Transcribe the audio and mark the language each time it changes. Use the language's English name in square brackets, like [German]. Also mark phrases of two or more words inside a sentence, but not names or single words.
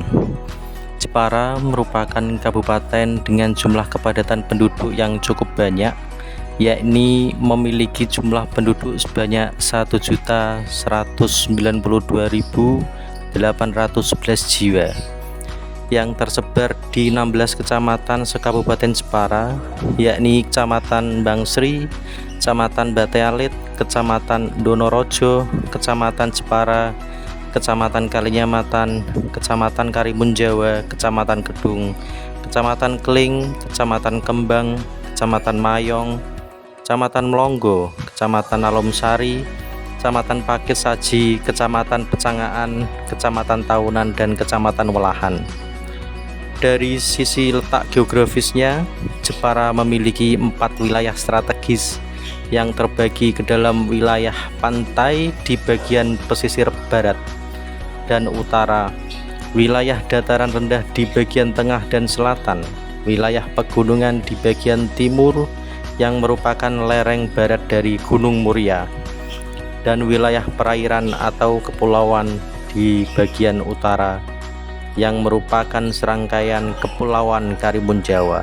[Indonesian] Jepara merupakan kabupaten dengan jumlah kepadatan penduduk yang cukup banyak, yakni memiliki jumlah penduduk sebanyak 1.192.811 jiwa yang tersebar di 16 kecamatan sekabupaten Jepara, yakni Kecamatan Bangsri, Kecamatan Batalit, Kecamatan Donorojo, Kecamatan Jepara, Kecamatan Kalinyamatan, Kecamatan Karimun Jawa, Kecamatan Kedung, Kecamatan Kling, Kecamatan Kembang, Kecamatan Mayong, Kecamatan Melonggo, Kecamatan Alomsari, Kecamatan Pakis Saji, Kecamatan Pecangaan, Kecamatan Taunan, dan Kecamatan Welahan. Dari sisi letak geografisnya, Jepara memiliki 4 wilayah strategis yang terbagi ke dalam wilayah pantai di bagian pesisir barat dan utara, wilayah dataran rendah di bagian tengah dan selatan, wilayah pegunungan di bagian timur yang merupakan lereng barat dari Gunung Muria, dan wilayah perairan atau kepulauan di bagian utara yang merupakan serangkaian kepulauan Karimun Jawa.